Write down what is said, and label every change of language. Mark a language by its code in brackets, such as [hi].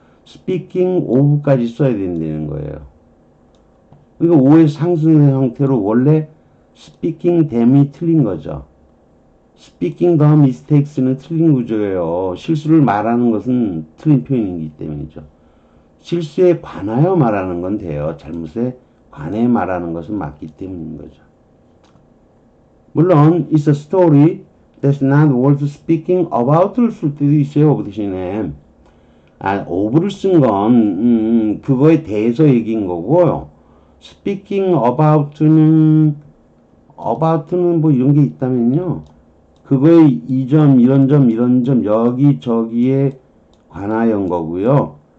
[ko] speaking of까지 써야 된다는 거예요. 그러니까 5의 상승 형태로 원래 speaking them이 틀린 거죠. speaking the mistakes는 틀린 구조예요. 실수를 말하는 것은 틀린 표현이기 때문이죠. 실수에 관하여 말하는 건 돼요. 잘못에 관해 말하는 것은 맞기 때문인 거죠. 물론 [en] it's a story that's not worth speaking about를 [ko] 쓸 때도 있어요. 그 대신에 of를 쓴 건 그거에 대해서 얘기인 거고요. speaking about는 뭐 이런 게 있다면요. 그거에 이 점, 이런 점, 여기, 저기에 관하여인 거고요.